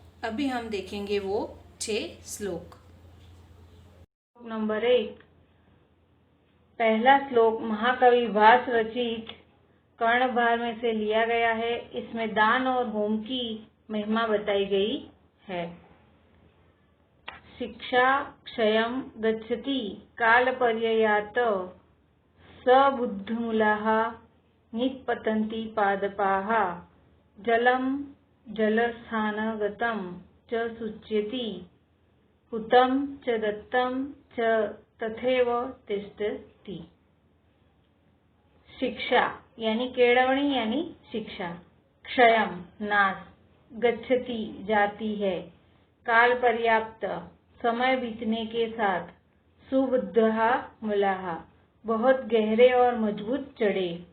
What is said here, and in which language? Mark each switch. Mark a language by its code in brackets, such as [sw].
[hi] अभी हम देखेंगे वो 6 श्लोक। नंबर 1। पहला श्लोक महाकवि भास रचित कर्णभार में से लिया गया है। इसमें दान और होम की महिमा बताई गई है। [sa] शिक्षा क्षयं गच्छति कालपर्ययात् सबुद्धमूलाः निपतन्ति पादपाः जलं जलस्थानगतं च शुच्यति हुतं च दत्तं च तथैव तिष्ठति। [hi] शिक्षा यानी केळवणी यानी शिक्षा। क्षयम नाश, गच्छति जाती है, काल पर्याप्त समय बीतने के साथ, सुबुद्धः मूलाः बहुत गहरे और मजबूत जड़े,